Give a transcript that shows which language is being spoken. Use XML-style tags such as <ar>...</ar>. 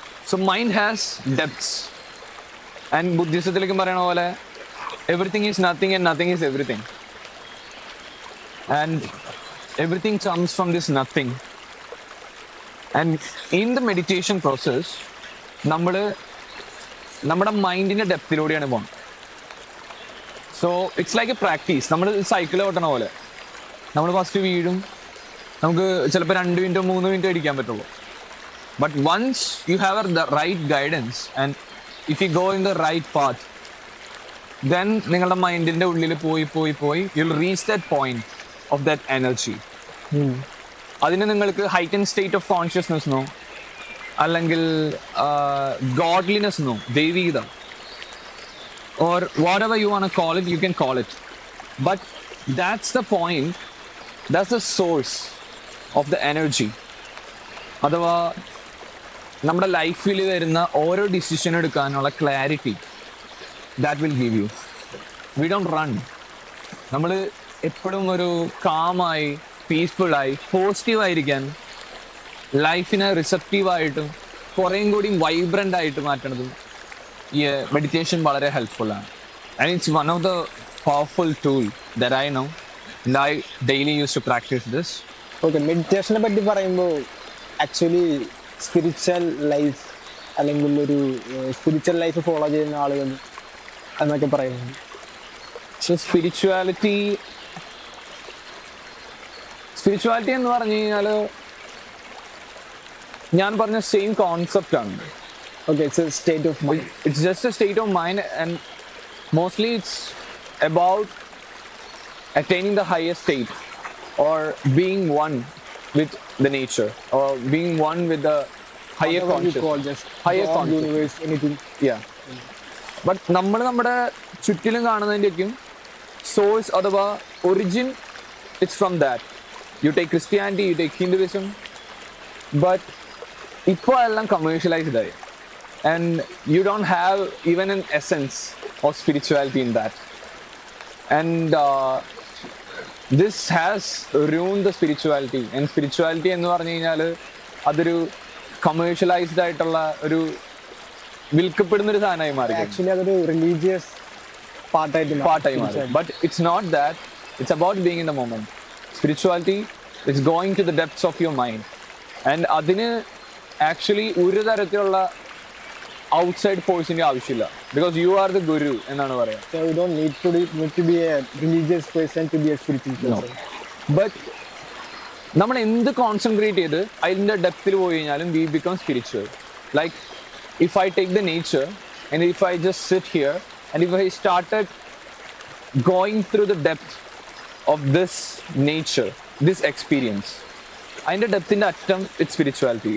<en>So mind has depths. And</en> <ml>ബുദ്ധിസത്തിലേക്കും പറയണ പോലെ</ml> <en>Everything is nothing and nothing is everything. and everything comes from this nothing. And in the meditation process,</en> <ml>നമ്മുടെ മൈൻഡിന്റെ ഡെപ്തിലൂടെയാണ് പോകുന്നത്.</ml> <en>So it's like a practice.</en> <ml>നമ്മൾ cycle ഓട്ടണ പോലെ നമ്മൾ first വീഴും, നമുക്ക് ചിലപ്പോൾ 2 മിനിറ്റോ 3 മിനിറ്റോ ഇരിക്കാൻ പറ്റുള്ളൂ.</ml> <en>but once you have the right guidance and if you go in the right path, then</en> <ml>നിങ്ങളുടെ മൈൻഡിന്റെ ഉള്ളിൽ പോയി</ml> <en>You will reach that point of that energy.</en> <ml>അതിന് നിങ്ങൾക്ക് ഹൈറ്റൻ സ്റ്റേറ്റ് ഓഫ് കോൺഷ്യസ്നെസ്സോ അല്ലെങ്കിൽ ഗോഡ്ലിനെസ്സോ ദൈവീകത</ml> <en>or whatever you want to call it, you can call it. But that's the point, that's the source of the energy.</en> <ml>അഥവാ നമ്മുടെ ലൈഫിൽ വരുന്ന ഓരോ decision എടുക്കാനുള്ള clarity</ml> <en>That will give you. We don't run.</en> <ml>നമ്മൾ എപ്പോഴും ഒരു കാമായി പീസ്ഫുള്ളായി പോസിറ്റീവായിരിക്കാൻ ലൈഫിനെ റിസപ്റ്റീവായിട്ടും കുറേയും കൂടി വൈബ്രൻ്റ് ആയിട്ട് മാറ്റണതും ഈ മെഡിറ്റേഷൻ വളരെ ഹെൽപ്ഫുള്ളാണ്.</ml> <en>And it's one of the powerful tool that I know and I daily use to practice this.</en> <ml>Okay, മെഡിറ്റേഷനെ പറ്റി പറയുമ്പോൾ ആക്ച്വലി സ്പിരിച്വൽ ലൈഫ് അല്ലെങ്കിൽ ഒരു സ്പിരിച്വൽ ലൈഫ് ഫോളോ ചെയ്യുന്ന ആളുകൾ എന്നൊക്കെ പറയുന്നത്. സോ സ്പിരിച്വാലിറ്റി എന്ന് പറഞ്ഞു കഴിഞ്ഞാൽ ഞാൻ പറഞ്ഞ same കോൺസെപ്റ്റാണ്.</ml> <en>Okay, it's a state of mind. It's just a state of mind, and mostly it's about attaining the higher state or being one with the nature or being one with the higher consciousness. Just higher God, consciousness. universe, anything. Yeah.</en> <ml>But നമ്മുടെ ചുറ്റിലും കാണുന്നതിൻ്റെയൊക്കെയും source അഥവാ origin</ml> <en>It's from that. You take Christianity, you take Hinduism, but</en> <ml>ഇപ്പോൾ എല്ലാം commercialised ആയി.</ml> <en>And you don't have even an essence of spirituality in that. And this has ruined the spirituality.</en> <ml>And spirituality എന്ന് പറഞ്ഞു കഴിഞ്ഞാൽ അതൊരു commercialised ആയിട്ടുള്ള ഒരു വിൽക്കപ്പെടുന്ന ഒരു സാധനമായി മാറി. ആക്ച്വലി അതൊരു റിലീജിയസ് പാർട്ടായി മാറി.</ml> <en>But it's not that. It's about being in the moment. Spirituality it's going to the depths of your mind. And</en> <ml>അതിന് ആക്ച്വലി ഒരു തരത്തിലുള്ള ഔട്ട്സൈഡ് ഫോഴ്സിന്റെ ആവശ്യമില്ല.</ml> <en>because you are the guru</en> <ml>എന്നാണ് പറയാം.</ml> <en>So you don't need to be a religious person to be a spiritual person.</en> <ml>But നമ്മൾ എന്ത് concentrate ചെയ്ത് അതിൻ്റെ ഡെപ്തിൽ പോയി കഴിഞ്ഞാലും</ml> <en>We become spiritual. Like if I take the nature and if I just sit here and if I started going through the depth of this nature, this experience,</en> <ml>അതിൻ്റെ ഡെപ്തിൻ്റെ അറ്റം</ml> <en>It's spirituality.</en>